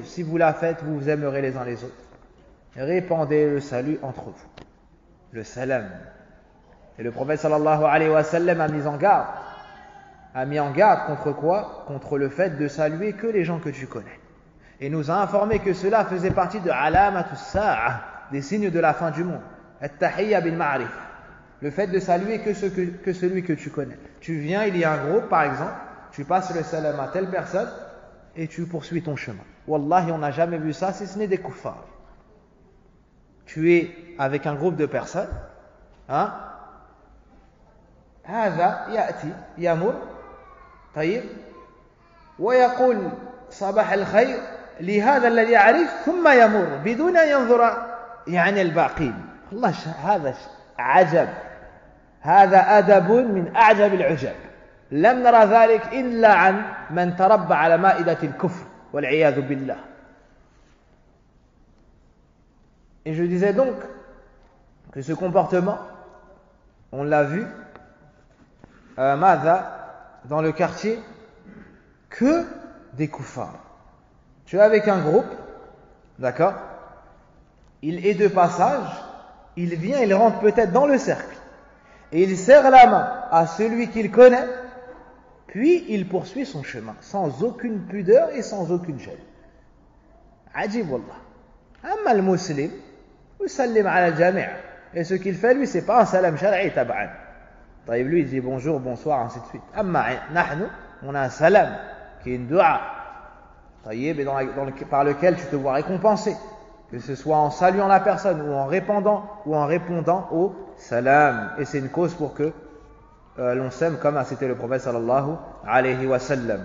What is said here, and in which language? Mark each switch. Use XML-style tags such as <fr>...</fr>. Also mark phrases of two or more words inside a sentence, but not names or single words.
<fr>Si vous la faites, vous vous aimerez les uns les autres. Répandez le salut entre vous. Le salam. Et le prophète</fr> <ar>صلى الله عليه وسلم</ar> <fr>a mis en garde contre quoi? Contre le fait de saluer que les gens que tu connais. Et nous a informé que cela faisait partie de</fr> <ar>علامة الساعة,</ar> <fr>des signes de la fin du monde.</fr> <ar>التحية بالمعرفة.</ar> <fr>Le fait de saluer que celui que tu connais. Tu viens, il y a un groupe par exemple, tu passes le salam à telle personne et tu poursuis ton chemin. Wallahi, on n'a jamais vu ça si ce n'est des kuffars. Tu es avec un groupe de personnes,</fr> <ar>هذا يأتي يمر طيب ويقول صباح الخير لهذا الذي يعرف ثم يمر بدون أن ينظر يعني الباقين. والله هذا عجب. هذا أدب من أعجب العجب. لم نرى ذلك إلا عن من تربى على مائدة الكفر والعياذ بالله.</ar> <fr>Et je disais donc que ce comportement, on l'a vu dans le quartier, que des kuffars. Tu es avec un groupe, d'accord? Il est de passage, il vient, il rentre peut-être dans le cercle, et il serre la main à celui qu'il connaît, puis il poursuit son chemin, sans aucune pudeur et sans aucune gêne.</fr> <ar>عجيب والله. أما المسلم يسلم على الجميع'.</ar> <fr>Et ce qu'il fait, lui, c'est pas un</fr> <ar>سلام شرعي طبعا.</ar> <fr>Lui, il dit bonjour, bonsoir, ainsi de suite.</fr> <ar>أما نحن,</ar> <fr>on a un salam, qui est une dua, par lequel tu te vois récompensé. que ce soit en saluant la personne ou en répondant au salam. Et c'est une cause pour que l'on s'aime comme a cité le prophète</fr> <ar>صلى الله عليه وسلم.</ar>